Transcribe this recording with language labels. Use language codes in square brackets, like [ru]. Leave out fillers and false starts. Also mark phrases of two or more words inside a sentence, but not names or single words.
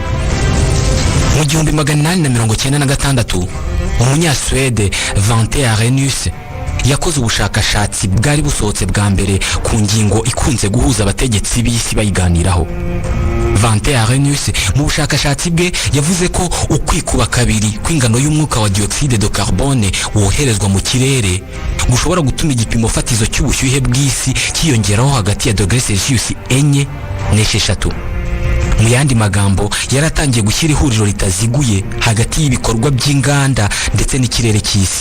[rw] Mu 1896 umunyaswede Svante Arrhenius yakoze ubushakashatsi bwari busohotse bwa mbere ku ngingo ikunze guhuza abategetsi b'isi bayiganiraho. Svante Arrhenius mu bushakashatsi bwe yavuze ko ukwikuba kabiri kw'ingano y'umwuka wa [fr] dioxyde de carbone [rw] woherezwa mu kirere gushobora gutuma igipimo fatizo cy'ubushyuhe bw'isi kiyongeraho hagati ya [fr] degrés Celsius [rw] 4 n'6. Mu yandi magambo yaratangiye gushyira ihuriro ritaziguye hagati y'ibikorwa by'inganda ndetse n'ikirere cy'isi.